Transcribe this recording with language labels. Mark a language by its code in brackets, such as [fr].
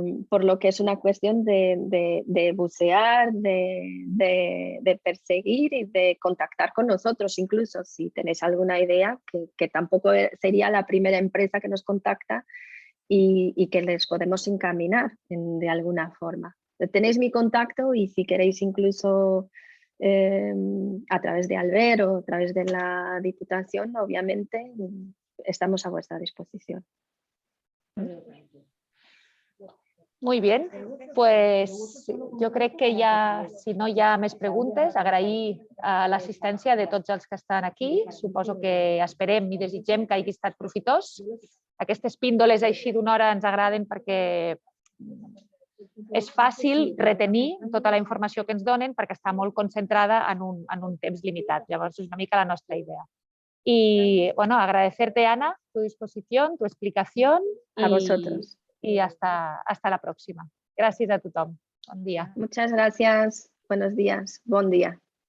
[es] Por lo que es una cuestión de bucear, de perseguir y de contactar con nosotros, incluso si tenéis alguna idea, que tampoco sería la primera empresa que nos contacta y que les podemos encaminar de alguna forma. Tenéis mi contacto y si queréis incluso a través de Alber o a través de la Diputación, obviamente estamos a vuestra disposición. [ca] Muy bien, pues jo crec que ja, si no hi ha més preguntes, agrair l'assistència de tots els que estan aquí. Suposo que esperem i desitgem que hagi estat profitós. Aquestes píndoles així d'una hora ens agraden perquè és fàcil retenir tota la informació que ens donen perquè està molt concentrada en un temps limitat. Llavors és una mica la nostra idea. [es] Y bueno, agradecerte, Ana, tu disposición, tu explicación. A vosotros. Y hasta la próxima. [ca] Gràcies a tothom. Bon dia. [es] Muchas gracias. Buenos días. Buen día.